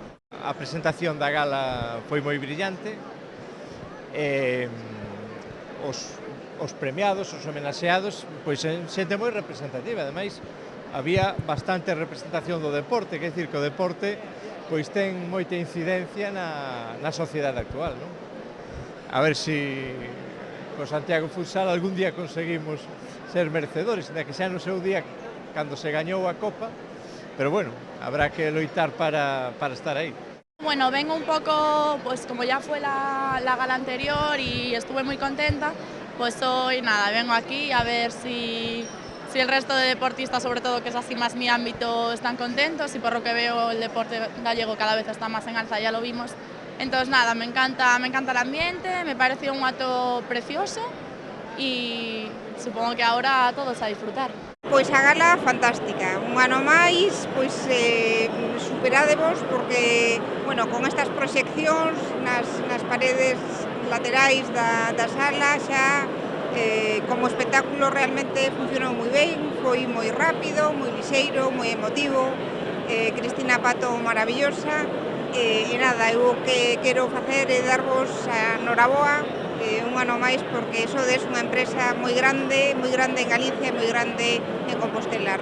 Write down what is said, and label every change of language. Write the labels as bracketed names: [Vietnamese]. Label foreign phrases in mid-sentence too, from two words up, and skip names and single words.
[Galician] A presentación da gala foi moi brillante, os premiados, os homenaxeados, pois xente moi representativa, ademais había bastante representación do deporte, quer dicir que o deporte pois ten moita incidencia na sociedade actual, non? A ver se co Santiago Futsal algún día conseguimos ser merecedores, ainda que xa no seu día cando se gañou a Copa, pero bueno, habrá que loitar para estar ahí. [Spanish] Bueno, vengo un poco, pues como ya fue la gala anterior y estuve muy contenta, pues hoy nada, vengo aquí a ver si el resto de deportistas, sobre todo que es así más mi ámbito, están contentos, y por lo que veo el deporte gallego cada vez está más en alza, ya lo vimos. Entonces nada, me encanta el ambiente, me pareció un acto precioso y supongo que ahora todos a disfrutar. [Galician] Pois a gala fantástica, un ano máis, pois superádevos porque, bueno, con estas proxeccións nas paredes laterais da sala xa como espectáculo realmente funcionou moi ben, foi moi rápido, moi lixeiro, moi emotivo, Cristina Pato maravillosa, e nada, eu o que quero facer é darvos a noraboa un ano máis, porque sodes unha empresa moi grande en Galicia e moi grande en Compostela.